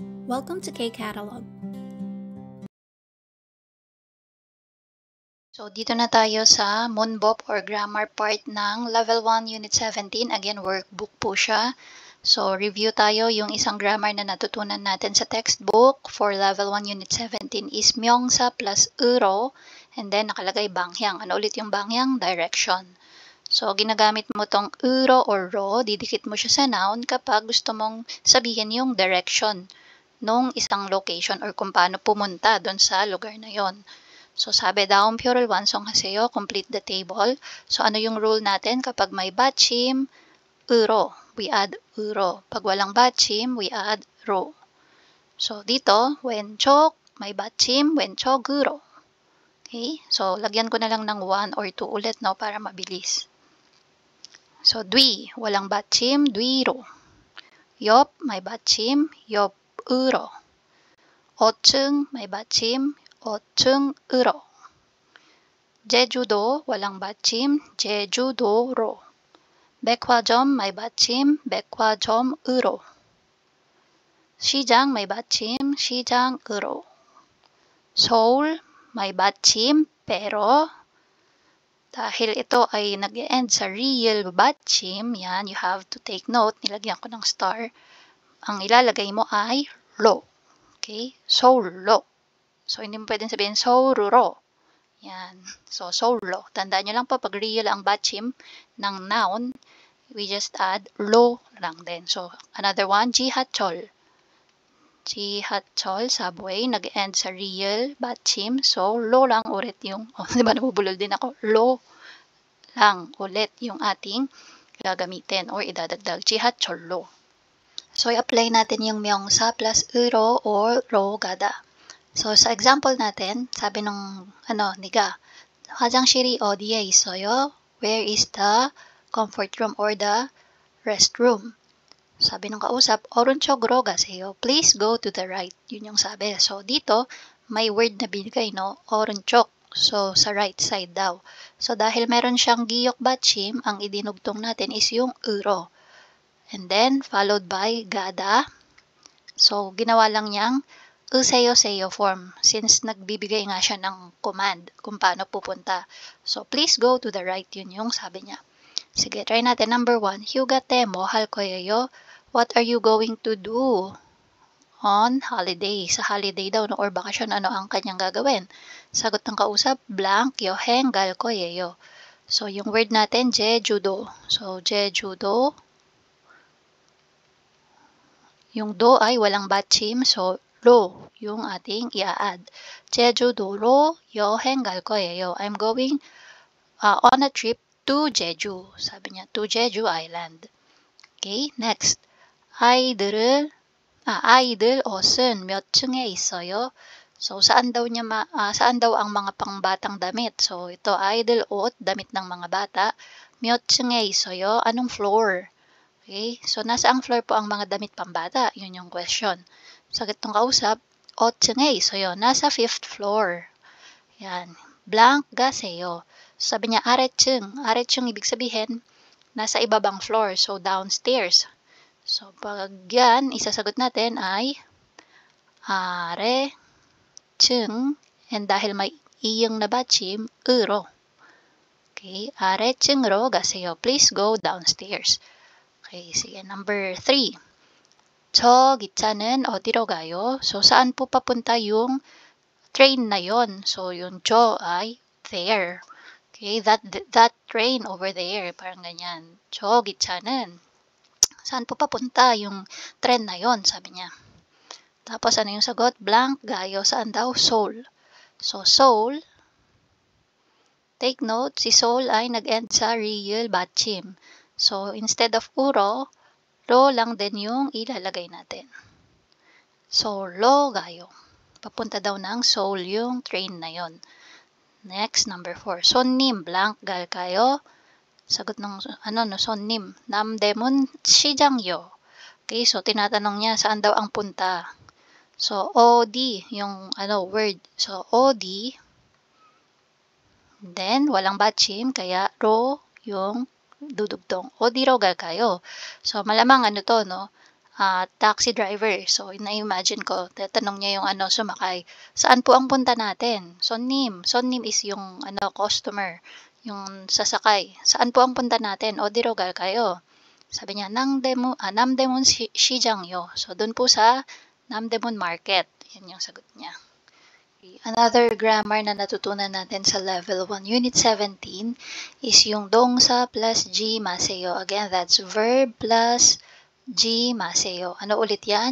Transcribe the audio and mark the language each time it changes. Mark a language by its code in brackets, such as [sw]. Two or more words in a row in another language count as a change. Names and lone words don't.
[en] Welcome to K-Catalog. [tl] So, dito na tayo sa Moonbop or [en] Grammar part [tl] ng Level 1 Unit 17. Again, workbook po siya. So, review tayo. Yung isang grammar na natutunan natin sa textbook [en] for Level 1 Unit 17 [tl] is myongsa plus uro. [en] And then, [tl] nakalagay bangyang. Ano ulit yung bangyang? Direction. So, ginagamit mo tong uro or ro. Didikit mo siya sa noun kapag gusto mong sabihin yung direction nung isang location or kung paano pumunta doon sa lugar na yon. So, sabi daw, [ko] 표를 완성하세요, [en] complete the table. [tl] So, ano yung rule natin? Kapag may bachim, uro. [en] We add uro. [tl] Pag walang bachim, [en] we add [tl] ro. So, dito, wenchok, may bachim, wenchok, uro. [en] Okay? [tl] So, lagyan ko na lang ng 1 or 2 ulit, no, para mabilis. So, dwi, walang bachim, dwiro. Yop, may bachim, yop, uro. 오층, may bachim, [ko] 오층으로. [tl] 제주도, walang bachim, 제주도로. 백화점, may bachim, 백화점으로. 시장, may bachim, 시장으로. [ko] 서울, [tl] may bachim, pero dahil ito ay nag-end sa real bachim, yan, [en] you have to take note, [tl] nilagyan ko ng star, ang ilalagay mo ay lo. Okay? 서울로. So, hindi mo pwedeng sabihin 서울으로. Yan. So, 서울로. Tandaan nyo lang po, pag real ang bachim ng noun, [en] we just add [tl] lo lang din. [en] So, another one, [ko] 지하철. 지하철, subway, [tl] nag-end sa real bachim. So, lo lang ulit yung, di ba nabubulol din ako? Lo lang ulit yung ating gagamitin or idadagdag. [ko] 지하철로. [tl] So, i-apply natin yung myongsa plus uro or ro gada. So, sa example natin, sabi nung, [ko] niga, 화장실이 어디에 있어요? [en] Where is the comfort room or the restroom? [tl] Sabi nung kausap, [ko] 오른쪽으로 가세요. [en] Please go to the right. [tl] Yun yung sabi. So, dito, may word na binigay, no? 오른쪽. So, sa [en] right side [tl] daw. So, dahil meron siyang giyok bachim, ang idinugtong natin is yung uro. [en] And then, followed by gada. [tl] So, ginawa lang niyang useyo-seyo form since nagbibigay nga siya ng command kung paano pupunta. [en] So, please go to the right. [tl] Yun yung sabi niya. Sige, try natin. Number 1. [ko] 휴가 때 뭐 할 거예요. [en] What are you going to do on holiday? [tl] Sa holiday daw, no? Or bakasyon, ano ang kanyang gagawin? Sagot ng kausap, blank, [ko] 여행 갈 거예요. [tl] So, yung word natin, jejudo. So, jejudo. Yung do ay walang bachim, so 로 yung ating i-add. [ko] 제주도로 여행 갈 거예요. [en] I'm going on a trip to Jeju. [tl] Sabi niya, [en] to Jeju Island. Okay, next. [ko] 아이들 옷은 몇 층에 있어요? [tl] So, saan daw ang mga pangbatang damit? So, ito, [ko] 아이들 옷, [tl] damit ng mga bata. [ko] 몇 층에 있어요? [tl] Anong floor? Okay, so nasa ang floor po ang mga damit pambata? Yun yung question. Sagot ng kausap, [ko] 5층에 있어요. [tl] Nasa 5th floor. Yan. Blank gaseyo. Sabi niya, [ko] 아래층. [tl] 아래층 ibig sabihin, nasa ibabang floor. So, downstairs. So, pag yan, isasagot natin ay 아래층. And dahil may iyong nabachim, [ko] 으로. Okay, 아래층으로 가세요. [en] Please go downstairs. [tl] Okay, sige. Number 3. [ko] 저 기차는 어디로 가요? [tl] So, saan po papunta yung train na yon? So, yung 저 ay there. [en] Okay, that train over there. [tl] Parang ganyan. [ko] 저 기차는 [tl] saan po papunta yung train na yon? Sabi niya. Tapos, ano yung sagot? Blank gayo. Saan daw? Seoul. So, Seoul. [en] Take note, [tl] si Seoul ay nag-end sa real bachim. So, instead of uro, ro lang din yung ilalagay natin. [ko] Seoul로 가요. [tl] Papunta daw ng Seoul yung train na yon. [en] Next, number 4. [ko] 손님, blank 갈까요? [tl] Sagot ng, [ko] 손님. 남대문 시장요. [tl] Okay, so tinatanong niya saan daw ang punta. So, 어디, yung word. So, 어디. Then, walang bachim, kaya ro yung dudugtong. [ko] 어디로 갈까요? [tl] So, malamang to, no? [en] taxi driver. [tl] So, na-imagine ko, tatanong niya yung sumakay, saan po ang punta natin? Sonnim. Sonnim is yung customer, yung sasakay. Saan po ang punta natin? [ko] 어디로 갈까요? [tl] Sabi niya, [ko] 남대문 시장요. [tl] So, dun po sa Namdaemun Market. Yan yung sagot niya. [en] Another grammar [tl] na natutunan natin sa level 1, unit 17 is yung 동사 plus G 마세요. [en] Again, that's verb plus G 마세요. [tl] Ano ulit yan?